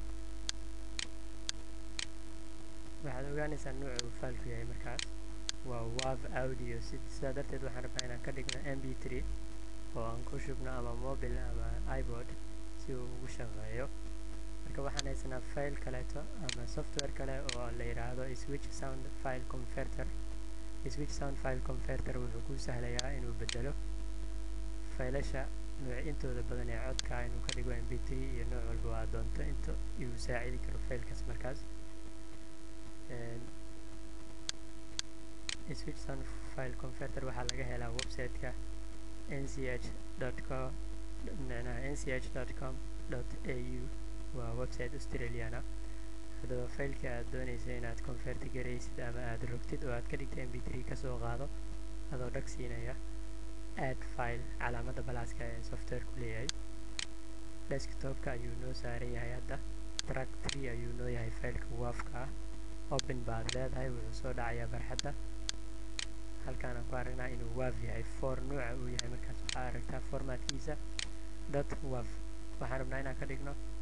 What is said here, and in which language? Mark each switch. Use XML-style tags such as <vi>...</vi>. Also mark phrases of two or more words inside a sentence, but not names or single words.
<so>waxaad ogaanaysaa nooca uu fileku yahay markaas waa</so> <en>wav audio</en> <so>sidaa darteed waxaan rabnaa inaan ka dhigno mp3 oo aan ku shubno ama mobile ama iPod si uu ugu shaqeeyo marka waxaan haysanaa file kaleeto ama software kale oo la yiraahdo</so> <en>switch sound file converter</en> <so>wuxuu ku sahlayaa inuu bedelo faylasha intooda badan ee codka inuu ka dhigo mp3 iyo nooc walba waa doonto inta uu saacidi karo faylkaas markaas</so> <en>switch sound file converter</en> <so>waxaa laga helaa website-ka nch.com.au waa website Australian ah haddaba faylka aad doonaysa inaad convert garaysid ama aad rogtid oo aad ka dhigto mp3 kasoo qaado adoo dhag siinaya</so> <en>add file</en> <so>calaamada balaaska ee software-ku leeyahay desktop-ka ayuu noo saaran yahay hadda track 3 ayuu noo yahay faylka wavka ah open baad leedahay wuxuu soo dhacayaa barxadda halkaan aan ku aragnaa inuu wav yahay nooca uu yahay markaas waxaa aragtaa formatkiisa .wav waxaan rabnaa inaan ka dhigno</so>